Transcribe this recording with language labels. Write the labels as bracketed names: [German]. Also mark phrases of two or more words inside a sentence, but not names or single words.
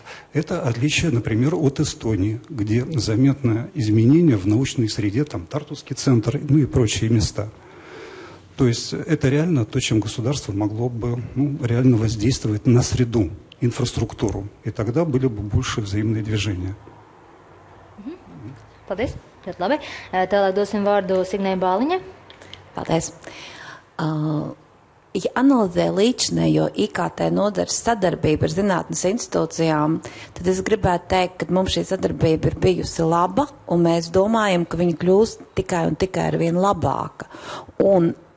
[Russian] Это отличие, например, от Эстонии, где заметное изменение в научной среде, там Тартусский центр, и прочие места. То есть это реально то, чем государство могло бы реально воздействовать на среду, инфраструктуру. И тогда были бы больше взаимные движения. [Latvian] Paldies. Ļoti labi. Tālāk dosim vārdu Signei Bāliņai. Paldies. Ja analizē līdzinējo IKT nodares sadarbību ar zinātnes institūcijām, tad es gribētu teikt, ka mums šī sadarbība ir bijusi laba, un mēs domājam, ka viņa kļūst tikai un tikai ar vien labāka.